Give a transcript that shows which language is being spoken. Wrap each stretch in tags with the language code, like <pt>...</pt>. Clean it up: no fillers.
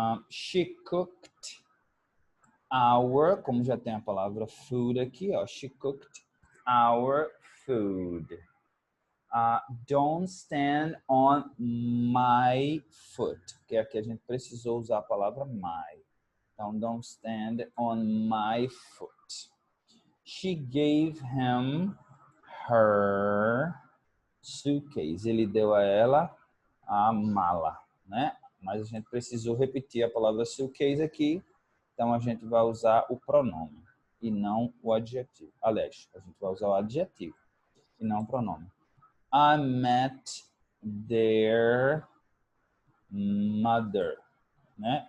<en>She cooked our,</en> <pt>como já tem a palavra food aqui, ó.</pt> <en>She cooked our food. Don't stand on my foot.</en> <pt>Que aqui a gente precisou usar a palavra my. Então,</pt> <en>don't stand on my foot. She gave him her suitcase.</en> <pt>Ele deu a ela a mala, né? Mas a gente precisou repetir a palavra suitcase aqui. Então, a gente vai usar o pronome e não o adjetivo. Aliás, a gente vai usar o adjetivo e não o pronome.</pt> <en>I met their mother. Né?</en>